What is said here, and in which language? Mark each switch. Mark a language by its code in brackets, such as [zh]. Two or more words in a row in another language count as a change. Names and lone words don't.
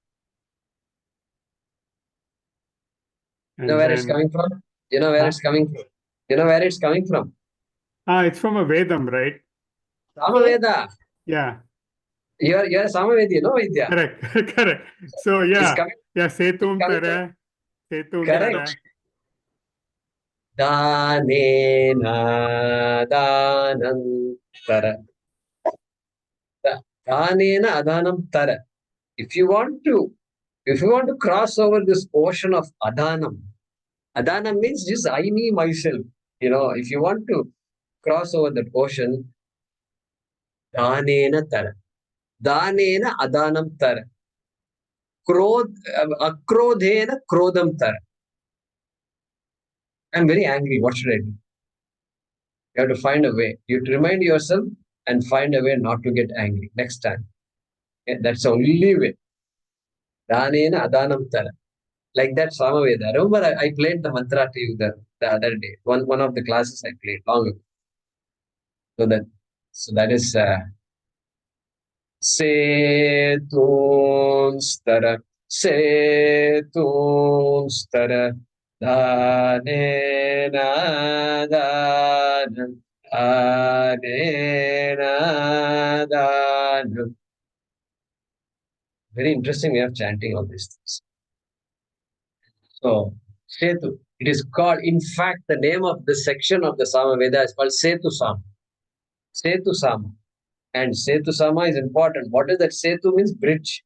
[en] You know where it's coming from? You know where it's coming from? You know where it's coming from? It's from a Vedam, right? Samaveda. Yeah. You're a Samavedi, no Vidya? Correct. Correct. So It's coming. [sa] Setum [en] It's coming [sa] tara. Setum [en] Correct. [sa] tara. Danena danam tara. Danena adanam tara. [en] If you want to cross over this ocean of Adanam means just I, me, myself. If you want to cross over that ocean, [sa] Danena tara. Danena adanam tara. Akrodhena krodam tara. [en] I'm very angry. What should I do? You have to find a way. You have to remind yourself and find a way not to get angry next time. Okay? That's the only way. [sa] Danena adanam tara. [en] Like that Samaveda. Remember, I played the mantra to you the other day. One of the classes I played long ago. So that is [sa] Setun stara, danena danam, danena danam. [en] Very interesting way of chanting all these things. So, Setu, it is called, in fact, the name of the section of the Samaveda is called Setu Sama. Setu Sama. And Setu Sama is important. What is that? Setu means bridge.